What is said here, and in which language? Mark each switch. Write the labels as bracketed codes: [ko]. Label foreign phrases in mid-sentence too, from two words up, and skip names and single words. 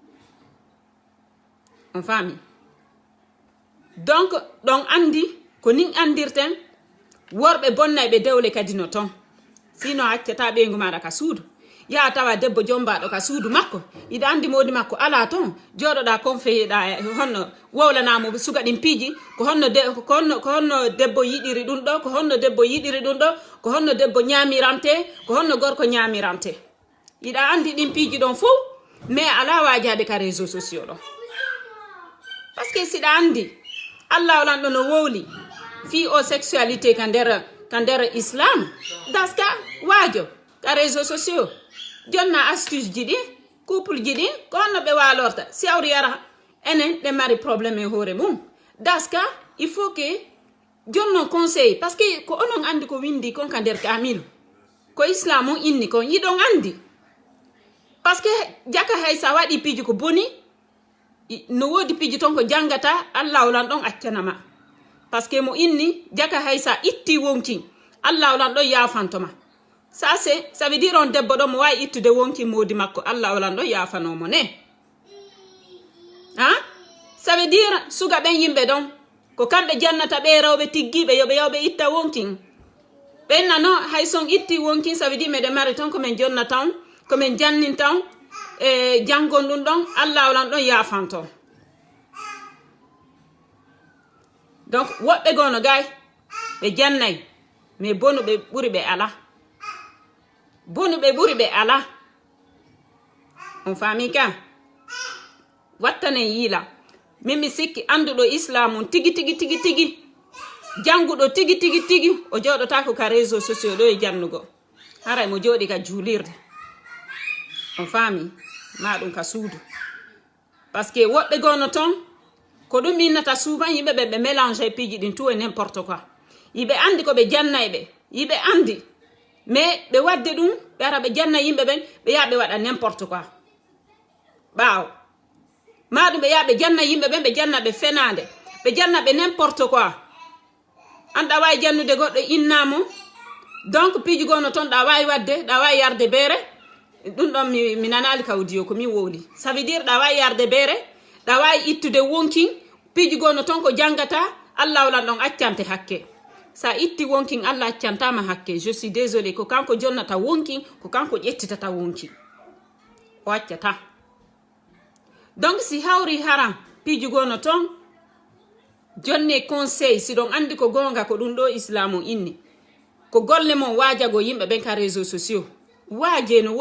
[ff] on faami donc ɗon andi ko nin andirten worɓe bonnay ɓe dewle kadi no ton sino accata ɓeygu maɗa ka suudu yaa tawa debbo jombaɗo ka suudu makko iɗa andi modi makko ala ton joɗoɗa konfeyeɗa honno wowlanamo suga ɗin piiji ko honno debbo yiɗiri ɗum ɗo ko honno debbo yiɗiri ɗum ɗo ko honno debbo ñamirante ko honno gorko ñamirante iɗa andi ɗin piiji ɗon fof mais ala wajade ka [fr] réseau sociaux [ff] ɗo [fr] par ce que [ff] siɗa andi allah walanɗo no wowli fi o sexualité ka nder islam daska waajo ka [fr] réseau sociaux [ff] jonna astuce ji ɗin couple ji ɗin ko honno ɓe walorta si awri yara enen ɗe mari probléme e hoore mum daska [fr] il faut que [ff] jonnon conseil [fr] par ce que [ff] ko onon andi ko windi kon ka nder kamilu ko islam on inni kon yiɗon andi [fr] par ce que [ff] jaka hay sa waɗi piiji ko boni no woodi piiji ton ko jangata allah wolan ɗon accanama par ce que mo inni jaka hay sa itti wonki allah wolan ɗon yafantoma [fr] ça veut dire [ff] on debbo ɗo mo wawi ittude wonki moodi makko allah wolan ɗon yafanomo ne [fr] ça veut dire [ff] suga ɓen yimɓe ɗon ko kamɓe jannata ɓe rewɓe tiggiɓe yoɓe yawɓe itta wonkin ɓen nano hay son itti wonkin [fr] ça veut dire [ff] meɗe mari ton komin jonna tan komin jannin tan e jangon ɗum ɗon allah wolan ɗon yafanto donc woɓɓe gono gay ɓe jannay mais bonu ɓe ɓuri ɓe ala on fami ka wattane yila mimi sikki anduɗo islam tigi janguɗo tigi o joɗota ko ka [fr] réseau sociaux [ff] ɗo e jannugo haray mo joɗi ka juulirde on fami ma ɗum ka suudu [fr] parce que [ff] woɓɓe gono ton ko ɗum innata souvent yimɓe ɓe mélange piiji ɗin [fr] tout et n'importe quoi [ff] yiɓe andi ko ɓe jannay ɓe yiɓe andi mais ɓe wadde ɗum ɓe ara ɓe janna yimɓe ɓen ɓe yaha ɓe waɗa [fr] n'importe quoi [ff] ɓaawo maɗum ɓe yaha ɓe janna yimɓe ɓen ɓe janna ɓe fenade ɓe janna ɓe [fr] n'importe quoi [ff] an ɗa wawi jannude goɗɗo innamo donc piiji gono toon ɗa wawi wadde ɗa wawi yarde beere ɗum ɗon mi nanali kawdiyo ko min wowli [fr] ça veut dire [ff] ɗa wawi yarde beere ɗa wawi ittude wonkin piiji gono toon ko jangata allah walan ɗon accante hakke sa itti wonkin allah accantama hakke [fr] je suis désolé [ff] ko kanko jonnata wonkin ko kanko ƴettitata wonkin o accata donc si hawri haram piiji gono toon jonne conseil si ɗon andi ko gonga ko ɗum ɗo islamu inni ko golle mon wajago yimɓe ɓen ka [fr] réseau sociaux [ff] waaje no